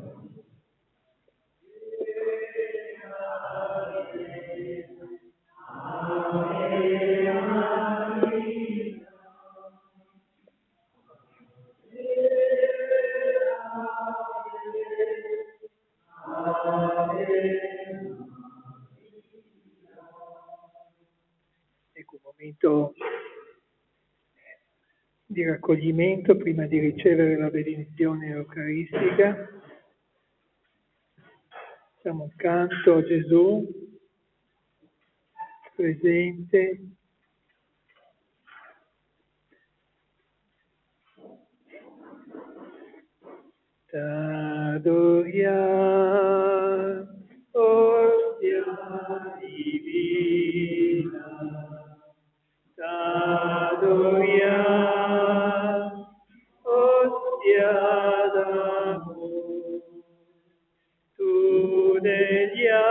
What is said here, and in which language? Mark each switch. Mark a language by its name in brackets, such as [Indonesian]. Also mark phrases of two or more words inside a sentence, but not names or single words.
[Italian] Ecco, un momento di raccoglimento prima di ricevere la benedizione eucaristica. Facciamo un canto a Gesù presente. T'adoriam, ostia divina, t'adoriam, ostia d'amor, tu degli